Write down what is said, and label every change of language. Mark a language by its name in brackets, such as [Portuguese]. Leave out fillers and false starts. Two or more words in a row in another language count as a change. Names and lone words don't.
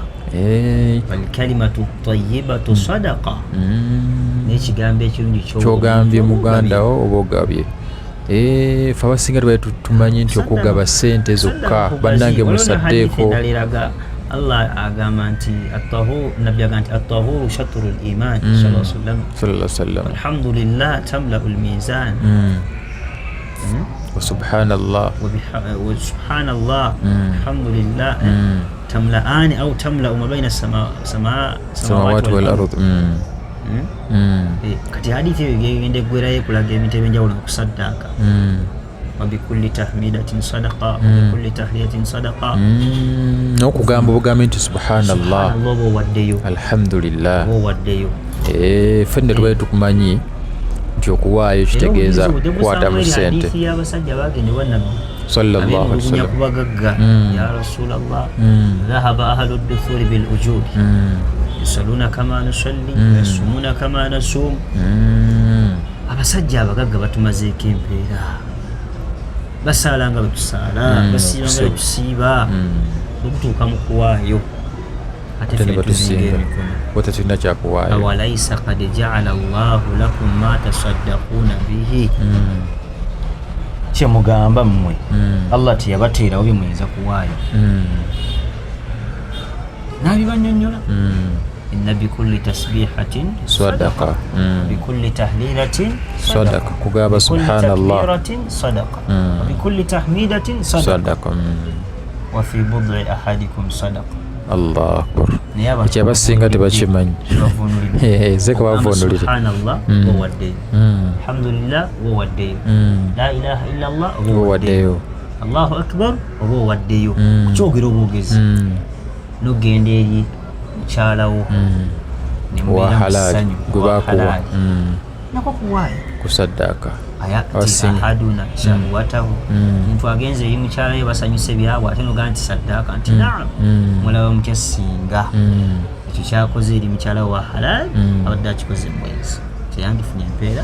[Arabic] الكلمة الطيبة صدقة, [Ganda] n'ekigambo ekirungi kyogambye muganda wo oba ogabye. Fe abasinga tumanyi nti okugaba ssente zokka, bannange musaddeeko. Allah agamba nti nabbi agamba nti [Arabic] الطهور شطر الإيمان صلى الله عليه وسلم الحمد لله تملأ الميزان وسبحان الله وسبحان الله الحمد لله تملآن أو تملأ ما بين السماوات والأرض. [Ganda] Kati hadithi egende gwerayo kulaga ebintu ebyenjawulo okusaddaaka. [Arabic] وبكل تحميدة صدقة وبكل تهلية صدقة. [Ganda] N'okugamba obugambe nti subhanallah, oba owaddeyo, alhamdulillah, oba owaddeyo. Ffenna tubaye tukumanyi nti okuwaayo kitegeeza kukwata mu ssente. Hadithi y'abasajja bagendebwa nabbi [Arabic] صلى الله عليه وسلم kubagagga, يا رسول الله ذهب أهل الدثور بالأجور يصلون كما نصلي يصومون كما نصوم. [Ganda] Abasajja abagagga batumazeeko empeera, basaala nga bwe tusaala, basiiba nga bwe tusiiba, okutuuka mu kuwaayo ate ffe tuzinga emikono. Wata tulina kyakuwaayo. [Arabic] أوليس قد جعل الله لكم ما تصدقون به, [Ganda] kyemugamba mmwe Allah teyabateerawo bye muyinza kuwaayo. [Arabic] N'abibanyonnyola إن بكل تسبيحة صدقة بكل تهليلة [Ganda] sadaqa, kugaba subhanallah [Arabic] صدقة بكل تحميدة صدقة وفي بضع أحدكم صدقة. الله أكبر. [Ganda] Ekyabasinga tebakimanyi. Zeka bavunulire. Subhanallah wawaddeyo, alhamdulillah wawaddeyo, [Arabic] لا إله إلا الله [Ganda] wawaddeyo, [Arabic] الله أكبر [Ganda] wawaddeyo. Kukyogera obwogezi nogenda eri mukyalawo wa halali gwe bakuwa nako kuwaayo kusaddaaka. [Arabic] أحدنا شهوته, [Ganda] omuntu agenze eri mukyalayo basanyuse byabwe ate nogamba nti saddaaka nti naam, mulaba mutya singa ekyo kyakoze eri mukyalawo wa halali abadde akikoze mwezi teyandifunye empeera,